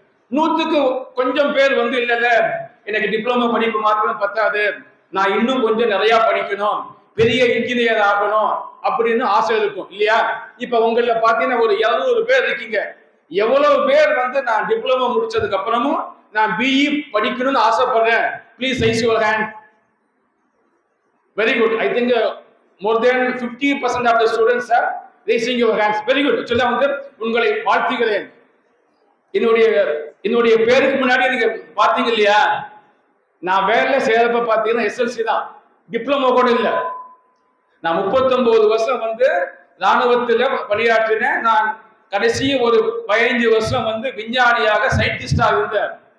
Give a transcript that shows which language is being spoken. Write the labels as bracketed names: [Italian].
[Tamil] 100க்கு கொஞ்சம் பேர் வந்து இல்ல எனக்கு டிப்ளமோ படிப்பு மாத்திரம் பத்தாது, நான் இன்னும் கொஞ்சம் நிறைய படிக்கணும், பெரிய இன்ஜினியர் ஆகணும் அப்படின்னு ஆசை இருக்கும் இல்லையா? இப்ப உங்கள பாத்தீங்கன்னா ஒரு 200 பேர் இருக்கீங்க. எவ்வளவு பேர் வந்து நான் டிப்ளமோ முடிச்சதுக்கு அப்புறமும் நான் பிஇ படிக்கணும்னு ஆசைப்படுறேன்? [English] Please raise your hand. Very good. I think more than 50% of the students are raising your hands. Very good. [Tamil] சொல்ல வந்து உங்களை வாழ்த்துகிறேன். என்னுடைய பேருக்கு முன்னாடி நீங்க பாத்தீங்க இல்லையா, நான் வேலை செய்யறப்ப பாத்தீங்கன்னா எஸ்எல்சி தான், டிப்ளமோ கூட இல்ல. நான் 39 வருஷம் வந்து ராணுவத்துல பணியாற்றினேன். நான் கடைசி ஒரு 15 வருஷம் வந்து விஞ்ஞானியாக சயின்டிஸ்டா இருந்தேன்.